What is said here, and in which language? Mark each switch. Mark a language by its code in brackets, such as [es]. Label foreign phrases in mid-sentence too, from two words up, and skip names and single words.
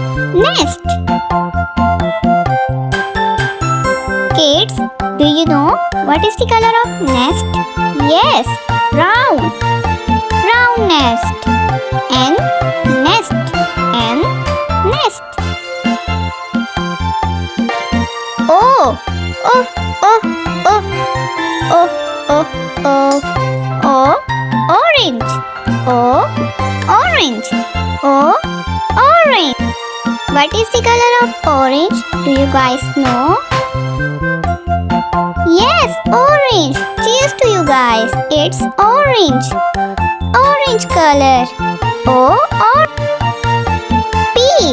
[en] Nest. Kids, do you know what is the color of nest? Yes, brown. Brown nest. N nest. N nest. O O O O O O O O orange. O orange. O orange. What is the color of orange? Do you guys know? Yes, orange. Cheers to you guys. It's orange. Orange color. O or P.